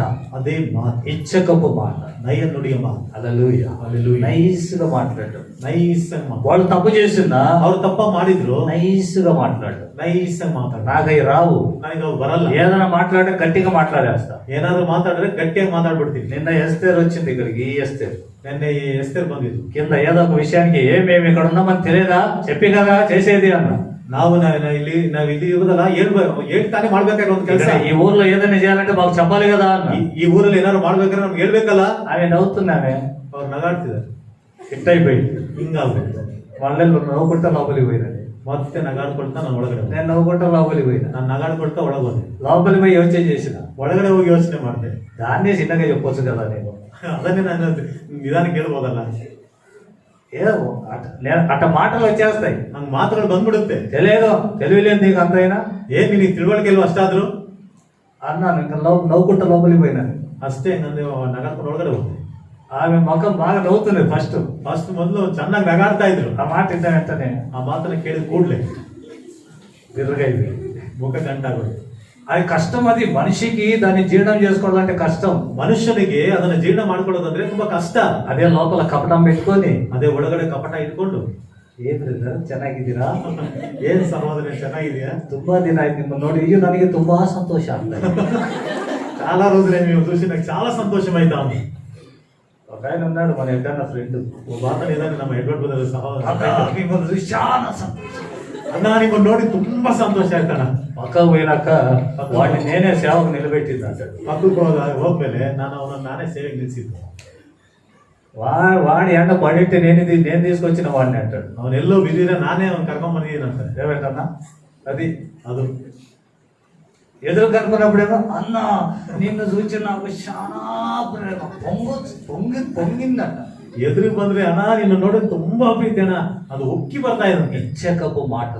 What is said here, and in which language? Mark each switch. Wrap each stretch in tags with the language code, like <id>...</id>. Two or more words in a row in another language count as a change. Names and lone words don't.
<kn>ಅದೇ ಮಾತು,</kn> <te>ఇచ్చకపు మాట,</te> <kn>ನಯ ನುಡಿಯ ಮಾತು.</kn> <te>హల్లెలూయా. హల్లెలూయా. నైస్ గా మాట్లాడటం.</te> <kn>ನೈಸ್ ಮಾತು.</kn> <te>వాళ్ళు తప్పు చేసినా</te> <kn>ಅವ್ರು ತಪ್ಪ ಮಾಡಿದ್ರು,</kn> <te>నైస్ గా మాట్లాడటం.</te> <kn>ನೈಸ್ ಮಾತಾಡ.</kn> <te>నాకై రావు.</te> <kn>ನನಗೆ ಅವು ಬರಲ್ಲ.</kn> <te>ఏదైనా మాట్లాడే గట్టిగా మాట్లాడేస్తా.</te> <kn>ಏನಾದ್ರು ಮಾತಾಡಿದ್ರೆ ಗಟ್ಟಿಯಾಗಿ ಮಾತಾಡ್ಬಿಡ್ತೀನಿ.</kn> <te>నిన్న ఎస్తేర్ వచ్చింది ఇక్కడికి. ఈ ఎస్తేర్</te> <kn>ನಿನ್ನೆ ಎಸ್ತೇರ್ ಬಂದಿದ್ರು.</kn> <te>కింద ఏదో ఒక విషయానికి మేము ఇక్కడ ఉన్నామని తెలియదా, చెప్పి కదా చేసేది అన్న.</te> <kn>ನಾವಿಲ್ಲಿ ಇರೋದಲ್ಲ, ಹೇಳ್ತಾನೆ ಮಾಡ್ಬೇಕಾಗಿ ಒಂದು ಕೆಲಸ.</kn> <te>ఈ ఊర్లో ఏదైనా చేయాలంటే మాకు చెప్పాలి కదా అన్న.</te> <kn>ಈ ಊರಲ್ಲಿ ಏನಾದ್ರು ಮಾಡ್ಬೇಕಾದ್ರೆ ನಮ್ಗೆ ಹೇಳ್ಬೇಕಲ್ಲ.</kn> <te>ఆమె నవ్వుతున్నామే,</te> <kn>ಅವ್ರು ನಗಾಡ್ತಿದ್ದಾರೆ.</kn> <te>ఇట్టయిపోయింది.</te> <kn>ಹಿಂಗಾಗ್ಬೇಕು.</kn> <te>వాళ్ళే నవ్వుకుంటా లోపలికి పోయినది.</te> <kn>ಮತ್ತೆ ನಗಾಡ್ಕೊಳ್ತಾ ನಾನು ಒಳಗಡೆ ಹೋದೆ.</kn> <te>నేను నవ్వుకుంటా లోపలికి పోయినా.</te> <kn>ನಾನು నగాಡ್ಕೊಳ್ತಾ ಒಳಗೆ ಹೋದೆ.</kn> <te>లోపలికి పోయి యోచన చేసిన.</te> <kn>ಒಳಗಡೆ ಹೋಗಿ ಯೋಚನೆ ಮಾಡಿದೆ.</kn> <te>దాన్నే చిన్నగా చెప్పొచ్చు కదా నేను.</te> <kn>ಅದನ್ನೇ ನಾನು ನಿಧಾನಕ್ಕೆ ಹೇಳ್ಬೋದಲ್ಲ.</kn> <te>అట్ట మాటలు వచ్చేస్తాయి.</te> <kn>ನಂಗೆ ಮಾತುಗಳು ಬಂದ್ಬಿಡುತ್ತೆ.</kn> <te>తెలియలేదు నీకు అంతైనా.</te> <kn>ಏನ್ ನಿನಗೆ ತಿಳುವಳಿಕೆ ಇಲ್ವಾ ಅಷ್ಟಾದ್ರು?</kn> <te>అన్నాను. ఇంకా నవ్వుకుంటా లోపలికి పోయినాను.</te> <kn>ಅಷ್ಟೇ, ನಾನು ನಗಾಡ್ಕೊಂಡು ಒಳಗಡೆ ಹೋದೆ.</kn> <te>ఆమె ముఖం బాగా నవ్వుతుంది.</te> <kn>ಫಸ್ಟ್ ಮೊದಲು ಚೆನ್ನಾಗಿ ನಗಾಡ್ತಾ ಇದ್ರು.</kn> <te>ఆ మాట ఇంత వెంటనే</te> <kn>ಆ ಮಾತನ್ನ ಕೇಳಿದ ಕೂಡ್ಲೆ</kn> <te>బిర్రగైంది,</te> <kn>ಮುಖ ಗಂಟಾಗೋದು.</kn> <te>అది కష్టం. అది మనిషికి దాన్ని జీర్ణం చేసుకోవాలంటే కష్టం.</te> <kn>ಮನುಷ್ಯನಿಗೆ ಅದನ್ನ ಜೀರ್ಣ ಮಾಡ್ಕೊಳ್ಳೋದಂದ್ರೆ ತುಂಬಾ ಕಷ್ಟ.</kn> <te>అదే లోపల కపటం పెట్టుకొని,</te> <kn>ಅದೇ ಒಳಗಡೆ ಕಪಟ ಇಟ್ಕೊಂಡು, ಏನ್ ಬ್ರದರ್ ಚೆನ್ನಾಗಿದ್ದೀರಾ, ಏನ್ ಸಹೋದರ ಚೆನ್ನಾಗಿದೆಯಾ, ತುಂಬಾ ದಿನ ಆಯ್ತು ನಿಮ್ಮನ್ನು ನೋಡಿ, ಅಯ್ಯೋ ನನಗೆ ತುಂಬಾ ಸಂತೋಷ ಆಗ್ತಾ ಇದೆ.</kn> <te>చాలా రోజులే మేము చూసి నాకు చాలా సంతోషమైందాము. ఒక ఆయన ఉన్నాడు మన ఎక్కడన్నా ఫ్రెండ్,</te> <kn>బాధ ನಮ್ಮ ಎಡ್ವರ್ಡ್ ಬ್ರದರ್ ಸಹೋದರ.</kn> <te>చాలా సంతోషం</te> <kn>ಅಣ್ಣ ನಿಮ್ಮನ್ನು ನೋಡಿ ತುಂಬಾ ಸಂತೋಷ ಆಯ್ತಣ್ಣ.</kn> <te>పక్కకు పోయినాక వాడిని నేనే సేవకు నిలబెట్టింది అంటాడు.</te> <kn>ಪಕ್ಕಕ್ಕೆ ಹೋದ್ಮೇಲೆ ನಾನು ಅವನನ್ನು ನಾನೇ ಸೇವೆಗೆ ನಿಲ್ಸಿದ್ದೆ.</kn> <te>వాడి ఎండ పడితే నేను తీసుకొచ్చిన వాడిని అంటాడు.</te> <kn>ಅವನೆಲ್ಲೋ ಬಿದ್ದಿರ ನಾನೇ ಅವ್ನು ಕರ್ಕೊಂಡ್ ಬಂದಿದ್ದೀನಂತ.</kn> <te>ఏమంటన్నా అది</te> <kn>ಅದು</kn> <te>ఎదురు కనుకున్నప్పుడేమో అన్న నిన్ను చూసి నాకు చాలా ప్రేమ పొంగిందంట.</te> <kn>ಎದುರಿಗೆ ಬಂದ್ರೆ ಅಣ್ಣ ನಿನ್ನ ನೋಡಿ ತುಂಬಾ ಪ್ರೀತಿ ಅಣ್ಣ, ಅದು ಉಕ್ಕಿ ಬರ್ತಾ ಇದಂತೆ.</kn> <te>ఇచ్చకపు మాటలు</te>